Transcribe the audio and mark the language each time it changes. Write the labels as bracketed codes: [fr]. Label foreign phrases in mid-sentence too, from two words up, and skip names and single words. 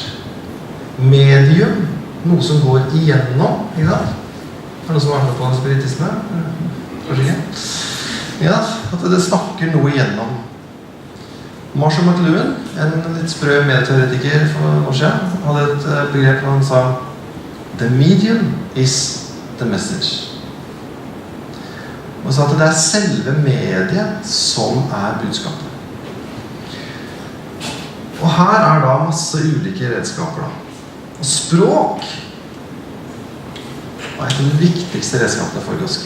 [no] Medium, noe som går igjennom, ikke sant? Er det noe som har vært med på spiritisme? Kanskje ikke? Ja, at det snakker noe igjennom. [en] Marshall McLuhan, en litt sprø medieteoretiker for noen år siden, hadde et begrep hvor han sa «The medium is the message». [no] Og sa at det er selve mediet som er budskapet. Og her er da masse ulike redskaper da. Og språk var et av de viktigste redskapene for Goske.